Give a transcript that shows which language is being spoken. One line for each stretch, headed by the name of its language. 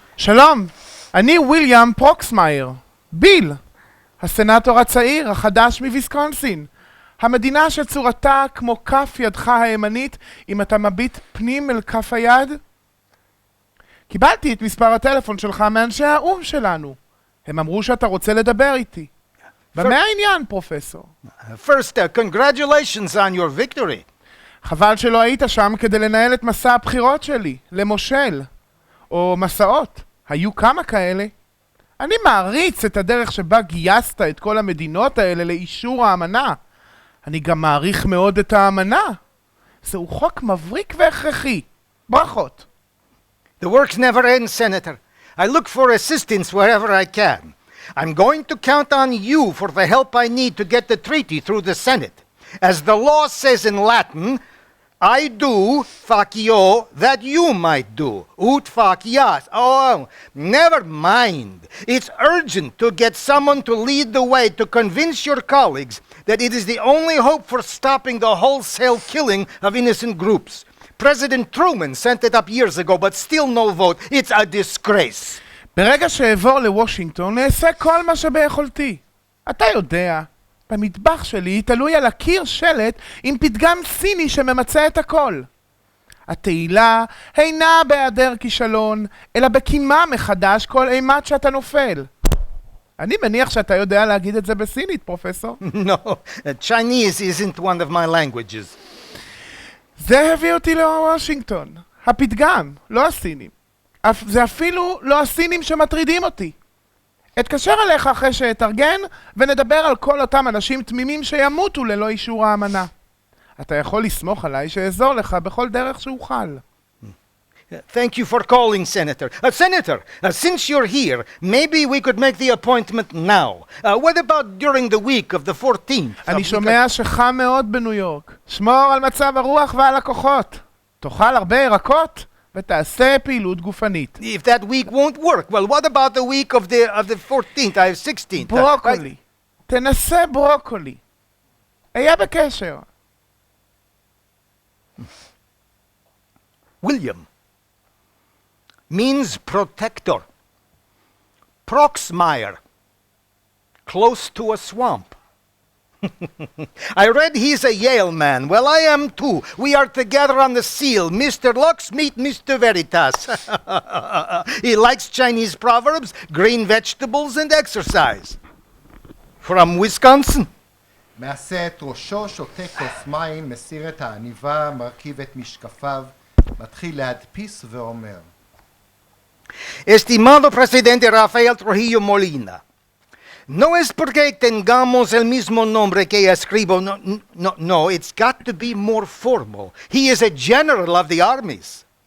Hebrew: שלום, אני וויליאם פרוקסמייר, ביל, הסנאטור הצעיר החדש מוויסקונסין, המדינה שצורתה כמו כף ידך הימנית אם אתה מביט פנים אל כף היד. קיבלתי את מספר הטלפון שלך מאנשי האום שלנו. הם אמרו שאתה רוצה לדבר איתי. במה העניין, פרופסור?
English: First, congratulations on your victory.
Hebrew: חבל שלא היית שם כדי לנהל את מסע הבחירות שלי, למושל, או מסעות. היו כמה כאלה. אני מעריץ את הדרך שבה גייסת את כל המדינות האלה לאישור האמנה. אני גם מעריך מאוד את האמנה. זהו חוק מבריק והכרחי. ברכות.
English: The work never ends, Senator. I look for assistance wherever I can. I'm going to count on you for the help I need to get the treaty through the Senate. As the law says in Latin, I do, facio, that you might do.
Latin: Ut facias.
English: Oh, never mind. It's urgent to get someone to lead the way to convince your colleagues that it is the only hope for stopping the wholesale killing of innocent groups. President Truman sent it up years ago, but still no vote. It's a disgrace.
Hebrew: ברגע שאעבור לוושינגטון, נעשה כל מה שביכולתי. אתה יודע, במטבח שלי תלוי על הקיר שלט עם פתגם סיני שממצא את הכל. התהילה אינה בהיעדר כישלון, אלא בקימה מחדש כל אימת שאתה נופל. אני מניח שאתה יודע להגיד את זה בסינית, פרופסור.
English: No, Chinese isn't one of my languages.
Hebrew: זה הביא אותי לוושינגטון. הפתגם, לא הסינים. זה אפילו לא הסינים שמטרידים אותי. אתקשר אליך אחרי שאתארגן ונדבר על כל אותם אנשים תמימים שימותו ללא אישור האמנה. אתה יכול לסמוך עליי שאעזור לך בכל דרך שאוכל.
English: Thank you for calling, Senator. Senator, since you're here, maybe we could make the appointment now. What about during the week of the 14th?
Hebrew: אני שומע שחם מאוד בניו יורק. שמור על מצב הרוח ועל הכוחות. תאכל הרבה ירקות ותעשה פעילות גופנית.
English: If that week won't work, well, what about the week of the 14th, 16th?
Hebrew: ברוקולי. תנסה ברוקולי. היה בקשר.
English: William means protector. Proxmire, close to a swamp. I read he's a Yale man. Well, I am too. We are together on the seal. Mr. Lux meet Mr. Veritas. He likes Chinese proverbs, green vegetables, and exercise. From Wisconsin.
Hebrew: מעשה את ראשו, שותה כוס מים, מסיר את העניבה, מרכיב את משקפיו, מתחיל להדפיס ואומר.
Spanish: Estimado presidente Rafael Trujillo Molina, no es porque tengamos el mismo nombre que escribo.
English: No, it's got to be more formal. He is a general of the armies.